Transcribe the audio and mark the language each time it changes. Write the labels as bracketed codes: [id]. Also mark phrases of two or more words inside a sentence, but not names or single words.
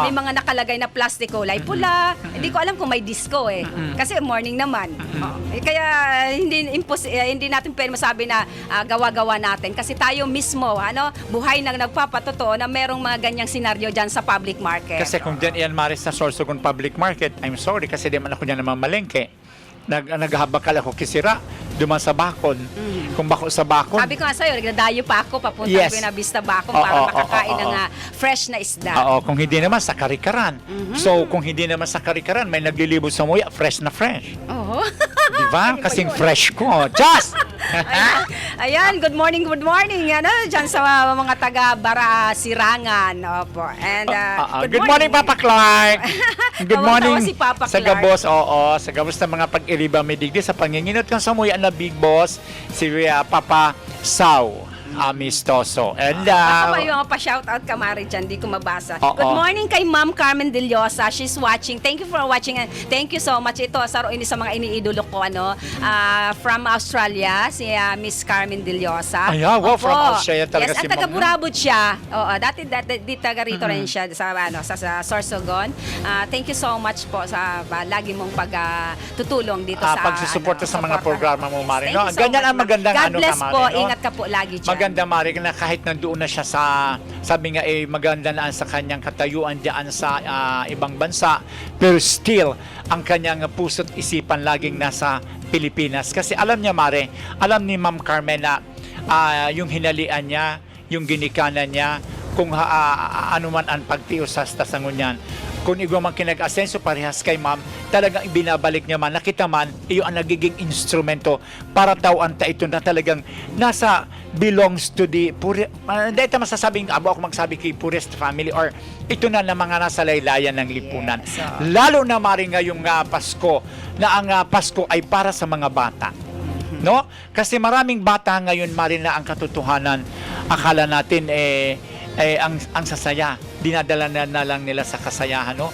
[tl] may mga nakalagay na plastic kulay pula. Hindi ko alam kung may disco Kasi morning naman. Kaya hindi natin pwede masabi na gawa-gawa natin kasi tayo mismo buhay na nagpapatotoo na merong mga ganyang senaryo dyan sa public market. Kasi kung diyan iyan maris sa Sorsogon Public Market, [en] I'm sorry [tl] kasi di man ako diyan naman malengke. [bik] Naghabakal ako kisira duman sa Bakon. Kung bako sa Bakon. [tl] Sabi ko nga sa'yo, nagdadayo pa ako papunta [en] Yes. [tl] sa Buena Vista Bacong Oo, para oo, makakain oo, ng oo. fresh na isda. Oo, kung hindi naman sa Karikaran. So, kung hindi naman sa Karikaran, may naglilibot sa muya, fresh na fresh. Oo. Di ba? Kasing fresh ko. [en] Just! [tl] Ayan, [en] good morning. [tl] Diyan sa mga taga-Bara Sirangan. Opo. And [en] Good morning, Papa Clark. Good [tl] Tawang-tawa [en] morning [tl] si Papa sa Clark. [bik] Gabos. Oo, sa Gabos na mga pag-iriba may digdi sa panginginot kang samuya na Big Boss, si Papa Sau Amistoso. And [tl] Ako pa yung pa-shoutout ka, Mari, dyan. Di ko mabasa. Oo. [en] Good morning kay Ma'am Carmen Deliosa. She's watching. Thank you for watching. And thank you so much. [tl] Ito, ini sa mga iniidolo ko, from Australia, si Miss Carmen Deliosa. Ay, wow, Opo. from Australia talaga [en] yes, [tl] si at taga Ma'am, Burabot siya. Oo, dati taga rito rin siya sa Sorsogon. [en] Thank you so much [tl] po sa lagi mong pagtutulong dito sa pagsusuporta sa mga programa mo, Mari, [en] Yes, [tl] no? [en] thank you so [tl] Ganyan [en] much, [tl] ang magandang [en] God [tl] ano ka, [en] bless [tl] Mari, po. no? Ingat ka po lagi dyan. Maganda, Mari, na kahit nandoon na siya sabi nga maganda na sa kanyang katayuan diyan sa ibang bansa, pero still, ang kanyang puso't isipan laging nasa Pilipinas. Kasi alam niya, Mari, alam ni Ma'am Carmen na yung hinalian niya, yung ginikanan niya, kung ano man ang pagtios sa sangunyan. [bik] Kung igwa man kinag-asenso parehas kay ma'am, talagang ibinabalik niya man, nakita man, iyo ang nagiging instrumento para tawaan ta ito na talagang nasa [en] belongs to the [bik] dahil masasabing, ako magsabi kay [en] poorest family [bik] or ito na mga [tl] nasa laylayan ng lipunan. [en] Yes, [tl] Lalo na Mari ngayong Pasko, na ang Pasko ay para sa mga bata. No? Kasi maraming bata ngayon, Mari, na ang katotohanan, akala natin ang sasaya, dinadala na lang nila sa kasayahan, no?